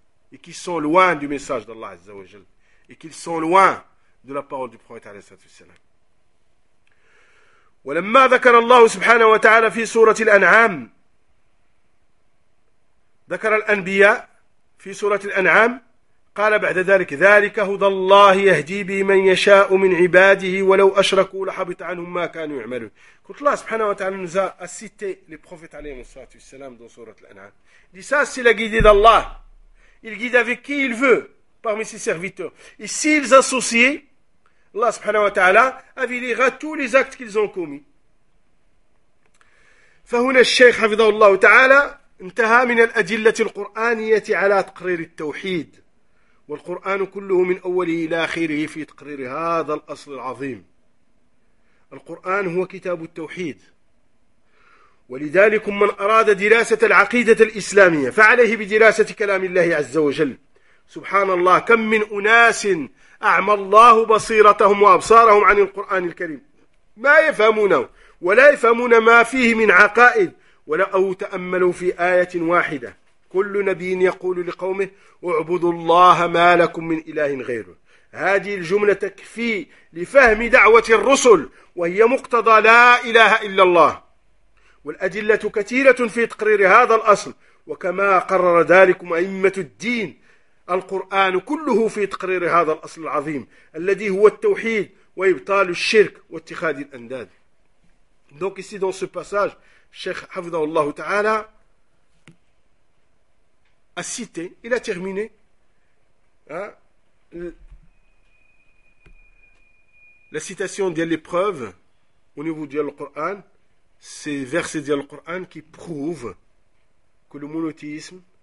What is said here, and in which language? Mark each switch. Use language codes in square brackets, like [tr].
[fr] Et qui sont loin du message d'Allah Azza wa Jal. Et qu'ils sont loin de la parole du prophète alayhi salatu wassalam. [ar] ولما ذكر الله سبحانه وتعالى في سورة الأنعام ذكر الأنبياء في سورة الأنعام قال بعد ذلك ذلك هدى الله يهدي به من يشاء من عباده ولو أشركوا لحبط عنهم ما كانوا يعملون. [fr] Quand Allah subhanahu wa ta'ala nous a cité les prophètes alayhi salatu wassalam dans sourate Al-An'am, il dit ça c'est la guidée d'Allah. Il guide avec qui il veut parmi ses serviteurs. Et s'ils associaient, Allah subhanahu wa ta'ala avilira tous les actes qu'ils ont commis. [ar] فهنا الشيخ حفظه الله تعالى انتهى من الأدلة القرآنية على تقرير التوحيد، والقرآن كله من أوله إلى آخره في تقرير هذا الأصل العظيم. القرآن هو كتاب التوحيد، ولذلك من أراد دراسة العقيدة الإسلامية فعليه بدراسة كلام الله عز وجل. سبحان الله، كم من أناس أعمى الله بصيرتهم وأبصارهم عن القرآن الكريم، ما يفهمونه ولا يفهمون ما فيه من عقائد، ولو تأملوا في آية واحدة. كل نبي يقول لقومه اعبدوا الله ما لكم من إله غيره، هذه الجملة تكفي لفهم دعوة الرسل، وهي مقتضى لا إله إلا الله. والأدلة كثيرة في تقرير هذا الأصل، وكما قرر ذلك أئمة الدين، القرآن كله في تقرير هذا الأصل العظيم الذي هو التوحيد وإبطال الشرك واتخاذ الأنداد. [fr] دونك ici dans ce passage, [ar] الشيخ حفظه الله تعالى [fr] a cité, il a terminé la citation de l'épreuve au niveau du Coran, ces versets du Coran qui prouvent que le monothéisme,